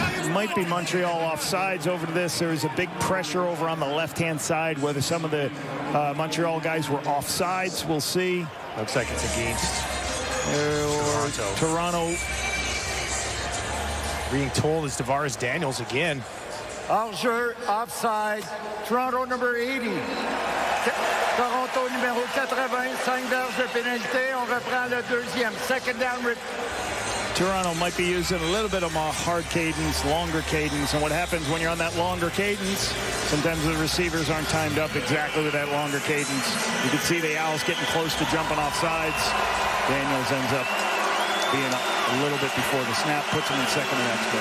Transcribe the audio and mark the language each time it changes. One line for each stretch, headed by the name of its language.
English: Might be Montreal offsides over to this. There was a big pressure over on the left-hand side. Whether some of the Montreal guys were offsides, we'll see. Looks like it's against Toronto. Being told is Tavares Daniels again.
French: Hors-jeu,
English: offside. Toronto number 80.
French: Toronto numéro 80, 5 verges de pénalité. On reprend le deuxième.
English: Second down. Toronto might be using a little bit of a hard cadence, longer cadence. And what happens when you're on that longer cadence, sometimes the receivers aren't timed up exactly with that longer cadence. You can see the Owls getting close to jumping off sides. Daniels ends up being a little bit before the snap, puts them in second and extra.